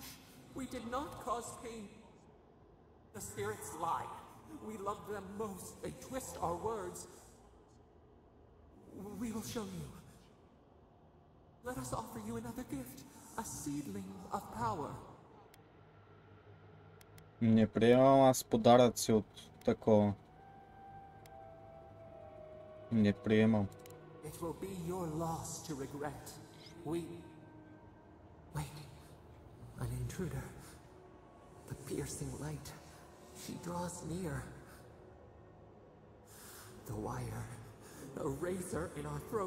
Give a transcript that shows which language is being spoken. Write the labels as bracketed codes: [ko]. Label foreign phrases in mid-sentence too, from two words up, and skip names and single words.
[en] We did not cause pain. The spirits lie. We loved them most. They twist our words. We will show you. Let us offer you another gift, a seedling of power. [bg] Не приемам аз подаръци от такова. Не приемам. [en] It will be your loss to regret. Wait. An intruder. The piercing light. She draws near. The wire. A razor in our throat.